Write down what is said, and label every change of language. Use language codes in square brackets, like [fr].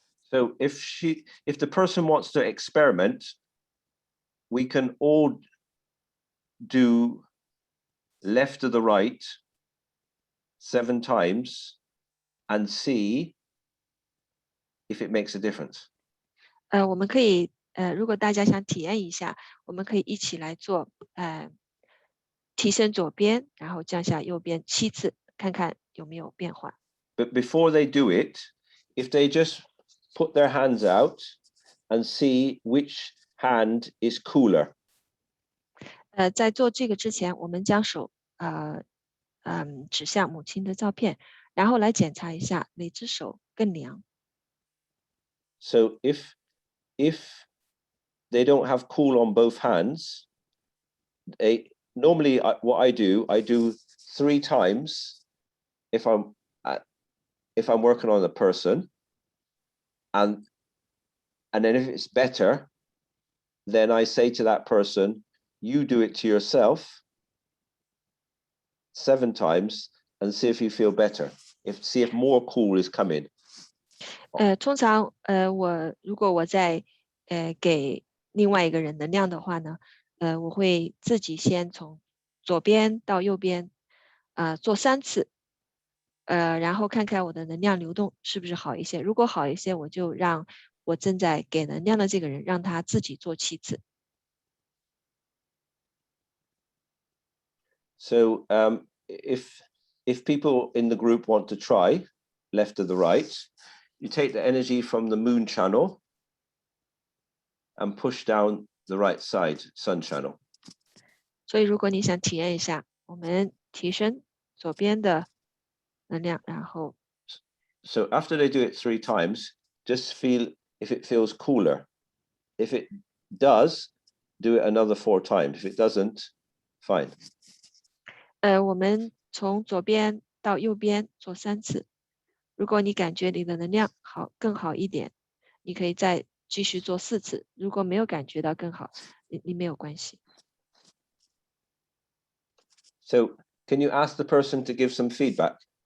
[en] So if the person wants to experiment, we can all do left to the right 7 times and see if it makes a difference. [zh] 我们可以如果大家想体验一下，我们可以一起来做提升左边，然后降下右边7次，看看有没有变化。 [en] But before they do it, if they just put their hands out and see which hand is cooler. [zh] 在做这个之前，我们将手指向母亲的照片，然后来检查一下哪只手更凉。 [en] So if they don't have cool on both hands, normally what I do 3 times if I'm working on a person, and then if it's better, then I say to that person, you do it to yourself 7 times and see if you feel better. See if more cool is coming. [zh] 通常如果我在给另外一个人能量的话呢，我会自己先从左边到右边做3次，然后看看我的能量流动是不是好一些。如果好一些，我就让我正在给能量的这个人让他自己做7次。 [en] So if people in the group want to try left to the right, you take the energy from the moon channel and push down the right side, sun channel. [zh] 所以如果你想体验一下，我们提升左边的能量，然后 [en] So after they do it 3 times, just feel if it feels cooler. If it does, do it another 4 times. If it doesn't, fine. [zh] 我们从左边到右边做3次。如果你感觉你的能量更好一点，你可以再继续做4次。如果没有感觉到更好，你没有关系。 [en] So can you ask the person to give some feedback?